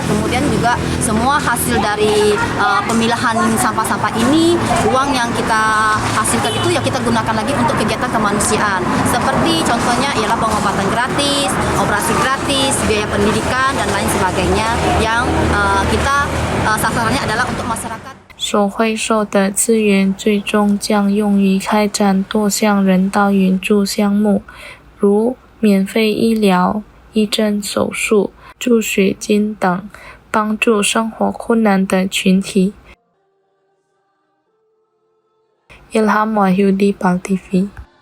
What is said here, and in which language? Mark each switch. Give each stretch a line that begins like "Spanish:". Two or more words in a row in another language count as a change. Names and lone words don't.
Indonesian: Kemudian juga semua hasil dari pemilahan sampah-sampah ini, uang yang kita hasilkan itu ya kita gunakan lagi untuk kegiatan kemanusiaan. Seperti contohnya ialah pengobatan gratis, operasi gratis, biaya pendidikan dan lain sebagainya yang kita sasarannya adalah untuk masyarakat。
Chinese: 所回收的资源最终将用于开展多项人道援助项目，如免费医疗、义诊手术、助学金等，帮助生活困难的群体。Ilham Wahyudi, PAL TV。